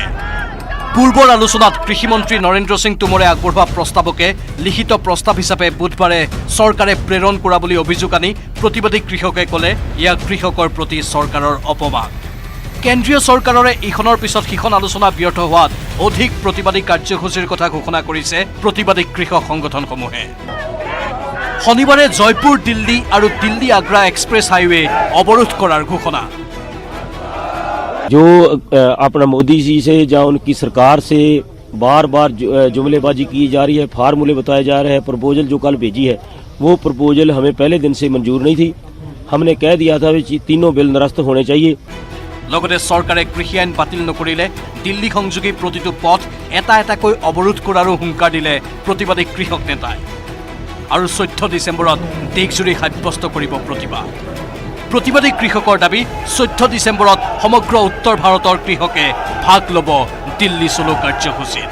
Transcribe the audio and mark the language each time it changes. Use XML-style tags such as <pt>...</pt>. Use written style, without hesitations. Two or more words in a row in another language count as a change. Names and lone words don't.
<as>পূৰ্বৰ আলোচনাত কৃষিমন্ত্ৰী নৰেন্দ্ৰ সিং টোমৰে আগবঢ়োৱা প্ৰস্তাৱকে লিখিত প্ৰস্তাৱ হিচাপে বুধবাৰে চৰকাৰে প্ৰেৰণ কৰা বুলি অভিযোগ আনি প্ৰতিবাদী কৃষকে ক'লে ইয়াক কৃষকৰ প্ৰতি চৰকাৰৰ অপমান। কেন্দ্ৰীয় চৰকাৰৰে ইখনৰ পিছত সিখন আলোচনা ব্যৰ্থ হোৱাত অধিক প্ৰতিবাদী কাৰ্যসূচীৰ কথা ঘোষণা কৰিছে প্ৰতিবাদী কৃষক সংগঠনসমূহে। শনিবাৰে জয়পুৰ দিল্লী আৰু দিল্লী আগ্ৰা এক্সপ্ৰেছ হাইৱে অৱৰোধ কৰাৰ ঘোষণা।</as> <hi>जो अपना मोदी जी से या उनकी सरकार से बार बार जुमलेबाजी की जा रही है, फार्मूले बताए जा रहे हैं। प्रपोजल जो कल भेजी है वो प्रपोजल हमें पहले दिन से मंजूर नहीं थी। हमने कह दिया था कि तीनों बिल निरस्त होने चाहिए।</hi> <as>লগতে চৰকাৰে কৃষি আইন বাতিল নকৰিলে দিল্লী সংযোগী প্ৰতিটো পথ এটা এটাকৈ অৱৰোধ কৰাৰো হুংকাৰ দিলে প্ৰতিবাদী কৃষক নেতাই। আৰু 14 ডিচেম্বৰত দেশজুৰি সাব্যস্ত কৰিব প্ৰতিবাদ। প্ৰতিবাদী কৃষকৰ দাবী 14 ডিচেম্বৰত সমগ্ৰ উত্তৰ ভাৰতৰ কৃষকে ভাগ ল'ব</as> <hi>दिल्ली चलो</hi> <as>কাৰ্যসূচীত।</as>